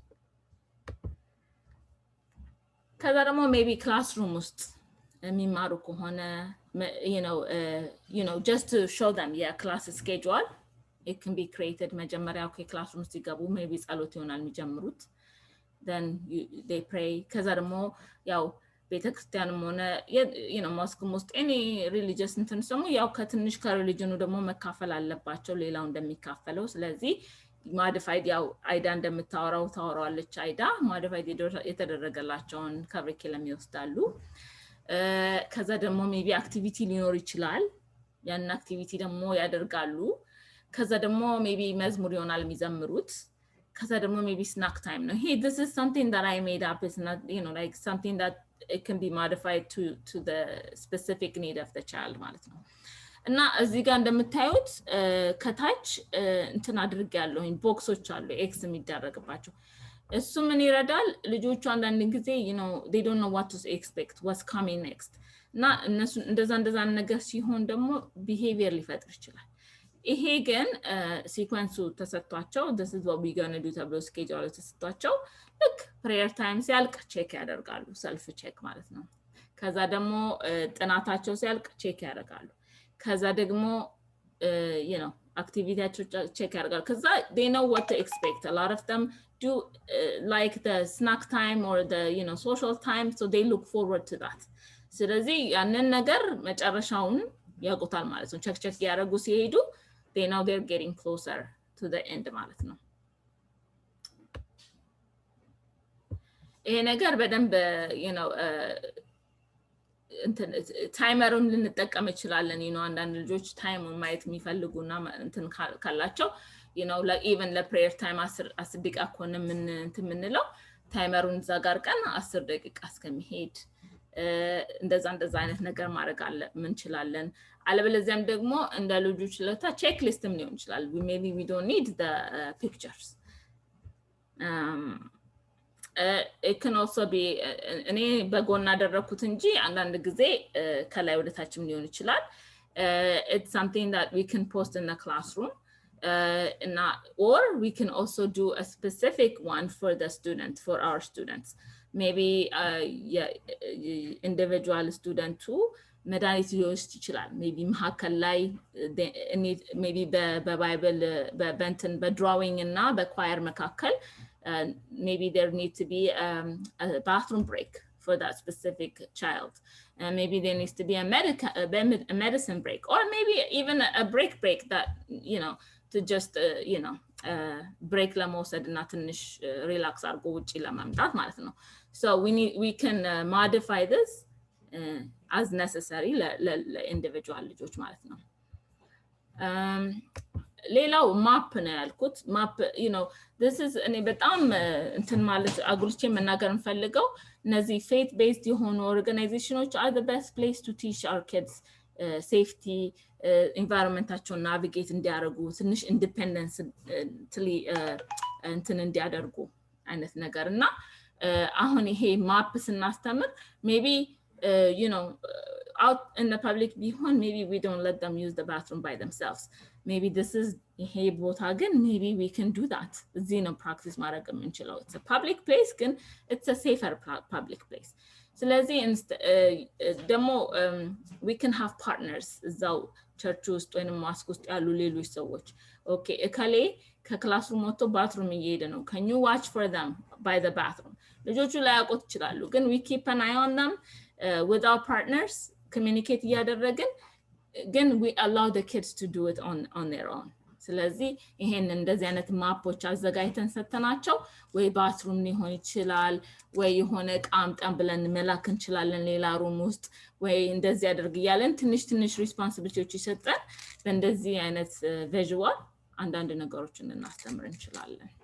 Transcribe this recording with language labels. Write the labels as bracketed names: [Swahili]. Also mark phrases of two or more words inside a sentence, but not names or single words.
[Amharic] ከዛ ደግሞ maybe classroom ውስጥ የሚማሩ ከሆነ [English] just to show them class schedule it can be created [Amharic] መጀመሪያ classroom ሲገቡ maybe ጸሎት ይሆናል የሚጀምሩት [English] then they pray [Amharic] ከዛ ደግሞ ያው ቤተክርስቲያንም ሆነ ሞስክም ውስጥ [English] any religious [Amharic] እንትን ሰሙ ያው ከትንሽ ከሪሊጅኑ ደግሞ መካፈል አለባቸው ሌላው እንደሚካፈለው ስለዚህ modified ያው አይዳ እንደምታወራው ታወራለች አይዳ modified የተደረገላቸውን [English] curriculum [Amharic] ይወስዳሉ ከዛ ደግሞ maybe activity ሊኖር ይችላል ያን activity ደግሞ ያደርጋሉ ከዛ ደግሞ maybe መዝሙር ይሆናል የሚዘምሩት ከዛ ደግሞ [English] maybe snack time ነው hey this is something that I made up it's not like something that it can be modified to the specific need of the child [Amharic] ማለት ነው እና እዚህ ጋር እንደምታዩት ከታች እንትን አድርጌያለሁ ቦክሶች አሉ ኤክስ የሚደረግባቸው እሱ ምን ይረዳል ልጆቹ አንዳንድ ጊዜ [English] they don't know what to expect what's coming next [Amharic] እና እነሱ እንደዛ ነገር ሲሆን ደግሞ behavior ሊፈጥር ይችላል ይሄ ግን ሲኳንሱ ተሰጥቷቸው [English] this is what we going to do [Amharic] ተብሎ ስኬጁል ተሰጥቷቸው ልክ [English] prayer time [Amharic] ሲያልቅ ቼክ ያደርጋሉ [English] self check [Amharic] ማለት ነው ከዛ ደግሞ ጥናታቸው ሲያልቅ ቼክ ያደርጋሉ ከዛ ደግሞ [English] activities check [Amharic] ያደርጋሉ ከዛ [English] they know what to expect a lot of them do like the snack time or the social time so they look forward to that [Amharic] ስለዚህ ያንን ነገር መጨረሻውን ያውቁታል ማለት ነው ቼክ ያደርጉ ሲሄዱ [English] they know they're getting closer to the end [Amharic] ማለት ነው ይሄ ነገር በደንብ ታይመሩን ልንጠቀም ይችላለን አንዳንድ ልጆች ታይሙን ማየት የሚፈልጉና እንትን ካላቸው [English] like even the prayer time [Amharic] 10 ደቂቃ ከሆነ ምንለው ታይመሩን ዛጋር ቀን 10 ደቂቃ እስከሚሄድ እንደዛ አይነት ነገር ማድረግ እንችላለን አለበለዚያም ደግሞ እንደ ልጆች ለታ ቼክ ሊስትም ሊሆን ይችላል [English] maybe we don't need the pictures it can also be [Amharic] እኔ በጎን አደረኩት እንጂ አንዳንድ ጊዜ ከላይ ወደ ታችም ሊሆን ይችላል [English] it's something that we can post in the classroom or we can also do a specific one for the student for our students maybe individual student too [Amharic] መድኃኒት ሊወስድ ይችላል maybe መሀከል ላይ maybe በባይብል በበንትን በድራዊንግ እና በኳየር [English] መካከል maybe there need to be a bathroom break for that specific child maybe there needs to be a medicine break or maybe even a break that you know to just you know break [Amharic] ለመውሰድ እና ትንሽ ሪላክስ አድርጎ ውጪ ለማምጣት ማለት ነው [English] so we can modify this as necessary [Amharic] ለኢንዲቪጁዋል ልጆች ማለት ነው ሌላው ማፕ ነው ያልኩት ማፕ [English] you know this is [Amharic] እኔ በጣም እንትን ማለት አጉልቼ መናገር እንፈልገው እነዚህ [English] faith based [Amharic] የሆኑ [English] organizations are the best place to teach our kids safety [Amharic] environmentaቸውን navigate እንዲያደርጉ ትንሽ independence እንትን እንዲያደርጉ አይነት ነገርና አሁን ይሄ ማፕ ስናስተምር [English] maybe you know out in the public ቢሆን maybe we don't let them use the bathroom by themselves maybe this is [Amharic] ይሄ ቦታ ግን [English] maybe we can do that [Amharic] እዚህ ነው [English] practice [Amharic] ማድረግ የምንችለው [English] it's a public place ግን it's a safer public place [Amharic] ስለዚህ ደግሞ [English] we can have partners [Amharic] እዛው ቸርች ውስጥ ወይንም ማስክ ውስጥ ያሉ ሌሎች ሰዎች okay እከሌ ከክላስሩም ወጥቶ ባትሩም እየሄደ ነው [English] can you watch for them by the bathroom [Amharic] ልጆቹ ላይ ያውቁት ይችላሉ ግን [English] we keep an eye on them with our partners [Amharic] communicate እያደረግን ግን [English] we allow the kids to do it on their own [Amharic] ስለዚህ ይሄን እንደዚህ አይነት ማፖች አዘጋጅተን ሰተናቸው ወይ ባትሩም ሊሆን ይችላል ወይ የሆነ ቃምጣም ብለን መላክ እንችላለን ሌላ ሩም ውስጥ ወይ እንደዚህ ያደርግ ያለን ትንሽ ሪስፖንሲቢሊቲዎች ይሰጣል በእንደዚህ አይነት ቪዥዋል አንዳንድ ነገሮችን እናስተምር እንችላለን